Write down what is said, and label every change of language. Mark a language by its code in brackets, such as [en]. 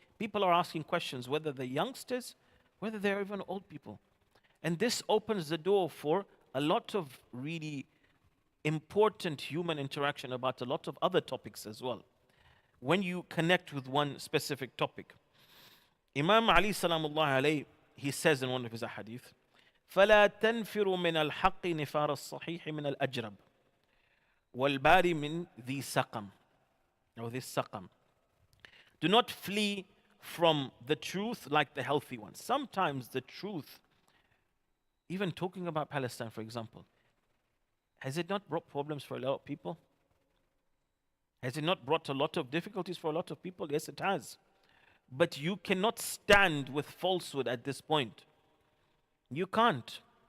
[en] People are asking questions, whether they're youngsters, whether they're even old people. And this opens the door for a lot of really important human interaction about a lot of other topics as well, when you connect with one specific topic. Imam Ali salamullah alayhi, he says in one of his hadith, [ar] فَلَا تَنْفِرُوا مِنَ الْحَقِّ نِفَارَ الصَّحِيحِ مِنَ الْأَجْرَبِ وَالْبَارِ مِنْ ذِي سَقَمْ. [en] Or this saqam. Do not flee from the truth like the healthy ones. Sometimes the truth, even talking about Palestine, for example, has it not brought problems for a lot of people? Has it not brought a lot of difficulties for a lot of people? Yes, it has. But you cannot stand with falsehood at this point. You can't.